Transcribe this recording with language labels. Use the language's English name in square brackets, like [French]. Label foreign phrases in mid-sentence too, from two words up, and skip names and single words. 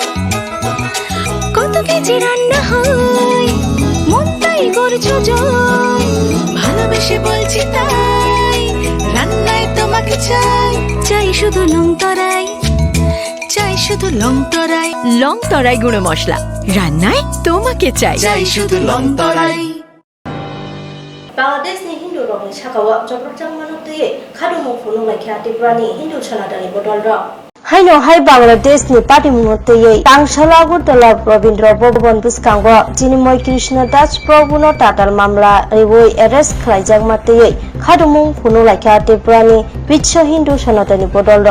[Bangla] কত কেজি রান্না হয় মন তাই করছো জয়। ভালোবেসে বলছি তাই রান্নায় তোমাকে চাই। চাই শুধু লংতরাই, চাই শুধু লংতরাই। লংতরাই গুঁড়ো মশলা রান্নায় তোমাকে চাই। চাই শুধু লংতরাই। [Kok Borok] Bangladesh ni Hindu rok ni sakawa jobrojang manuk teye khadumu phunu laikha Triprani Hindu sanatani bodol rok. Haino hai Bangladesh ni party munotteye Tangshala Agurtala Rabindra Bhavan biskango Jinimoy Krishna Das Prabhuno tatar mamla rewoi arrest khlaijak mateye khadumu phunu laikha Triprani Bisho Hindu sanatani bodol rok.